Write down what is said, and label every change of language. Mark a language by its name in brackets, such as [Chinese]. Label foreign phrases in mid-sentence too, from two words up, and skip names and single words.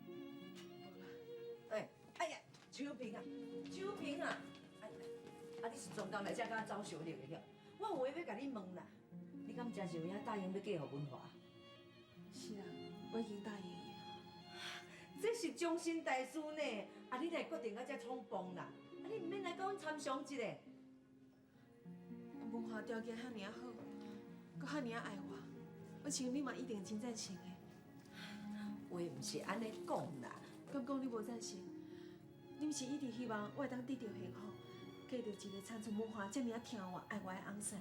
[Min Nan Chinese] 哎呀，秋萍啊，秋萍啊，啊，你是专工来遮甲走小丽的了？我有话要甲你问啦，你敢真是有影答应要嫁互文华？是啊，我已经答应伊啊。这是终身大事呢，啊，你来决定啊，遮匆忙啦，啊，你毋免来甲阮参详一下。文化条件遐尔好，佮遐尔爱我，我想你嘛一定真赞成的。话毋是安尼讲啦，敢讲你无赞成？你毋是一直希望我会当得到幸福，嫁到一个参像文化遮尔听我爱我的翁婿？